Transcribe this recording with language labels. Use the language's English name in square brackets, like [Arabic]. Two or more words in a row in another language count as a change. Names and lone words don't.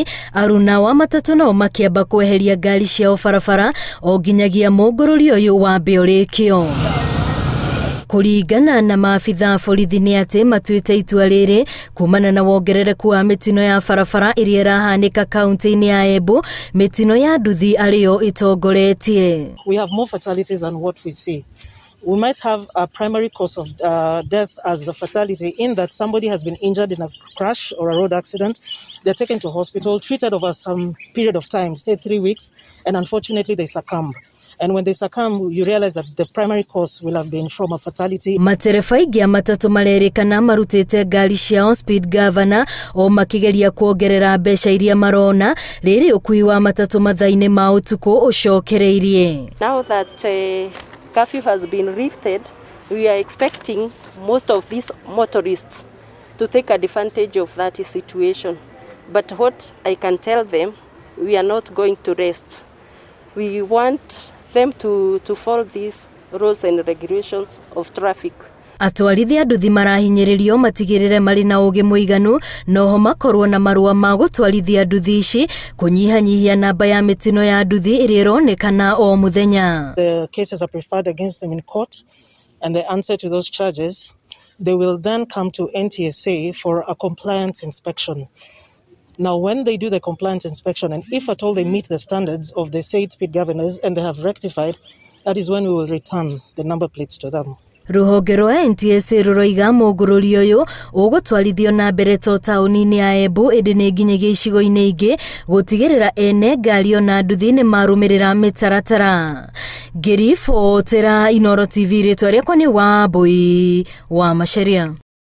[Kikuyu] Aruna wa matatũ nao makĩamba kweheria ngari ciao barabara o nginyagia mũngũrũri ũyũ wa Mbeorĩkio. Kũringana na maabitha borithi nĩ atĩ matuĩte itua rĩrĩ kumana na wongerereku wa mĩtino ya barabara ĩrĩa ĩrahanĩka kaunti-inĩ ya Embu, mĩtino ya nduthi arĩyo ĩtongoretie. [English] We have more fatalities than what we see. We might have a primary cause of death as the fatality in that somebody has been injured in a crash or a road accident. They're taken to hospital, treated over some period of time, say 3 weeks, and unfortunately they succumb. And when they succumb, you realize that the primary cause will have been from a fatality. [Kikuyu] Matereba aingĩ a matatũ marerĩkana marutĩte ngari ciao [English] speed governor [Kikuyu] o makĩgeria kuongerera mbeca iria marona rĩrĩ ũkui wa matatũ mathaa-inĩ ma ũtukũ ũcokereirie. [English] Now that curfew has been lifted, we are expecting most of these motorists to take advantage of that situation. But what I can tell them, we are not going to rest. We want them to follow these rules and regulations of traffic. [Kikuyu] Atwarithia nduthi marahinyĩrĩrio matigĩrĩre marĩ na ũgĩ mũiganu noho makorwo na marũa ma gũtwarithia nduthi ici kũnyihanyihia namba ya mĩtino ya nduthi ĩrĩa ĩronekana o mũthenya. [English] The cases are preferred against them in court, and the answer to those charges, they will then come to NTSA for a compliance inspection. Now, when they do the compliance inspection, and if at all they meet the standards of the said speed governors and they have rectified, that is when we will return the number plates to them. [Kikuyu] Rũhonge rwa NTSA rũroiga mũngũrũri ũyũ ũgũtwarithio na mbere to taũni-inĩ ya Embu ĩndĩ nĩ nginyagia icigo-inĩ ingĩ gũtigĩrĩra ene ngari ona nduthi nĩ marũmĩrĩra mĩtaratara. Ngĩribotera Inooro TV, rĩtwa rĩakwa nĩ Wambui wa Macharia.